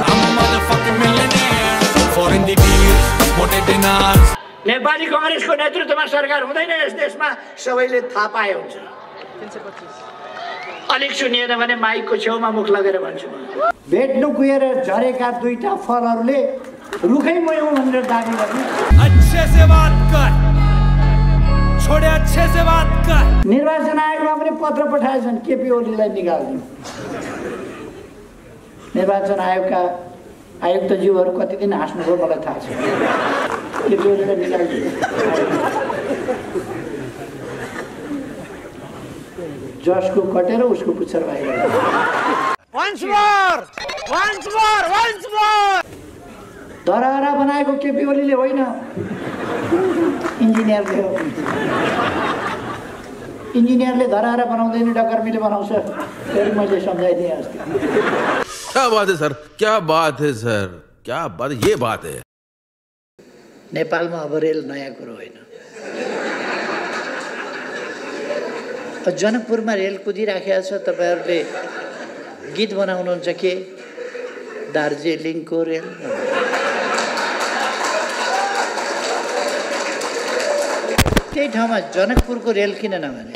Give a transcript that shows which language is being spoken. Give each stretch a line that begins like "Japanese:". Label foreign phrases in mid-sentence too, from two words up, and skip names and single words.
Nepali: नेपाली कांग्रेसको नेतृत्वमा सरकार हुँदैन यस देशमा, सबैले थाहा पाए हुन्छ। अलिक सुनिएन भने माइकको छेउमा मुख लगेर भन्छु। भेट्नु गएर झरेका दुईटा फलहरूले रुखै मयौँ भनेर दाबी गर्ने।
Hindi: अच्छे से बात कर, छोडे अच्छे से बात कर।
Nepali: निर्वाचन आयोगमा पनि पत्र पठाएछन् केपी ओलीलाई निकाल्दिनु। निर्वाचन आयोगका आयुक्तज्यूहरू कति दिन हाँस्नुभयो मलाई थाहा छ। केपी ओलीलाई निकाल्दिनु। जसको कटेर उसको पुच्छर बाहिर। धरहरा बनाएको केपी ओलीले होइन, इन्जिनियरले हो। इन्जिनियरले धरहरा बनाउँदैन, डकर्मीले बनाउँछ। फेरि मैले सम्झाइदिएँ अस्ति।
Hindi: क्या बात है सर, क्या बात है सर, क्या बात, ये बात है।
Nepali: नेपालमा अब रेल नयाँ कुरो होइन। जनकपुरमा रेल कुदिराखेको छ, तपाईँहरूले गीत बनाउनुहुन्छ के? दार्जिलिङको रेल। त्यही ठाउँमा जनकपुरको रेल किन नभने?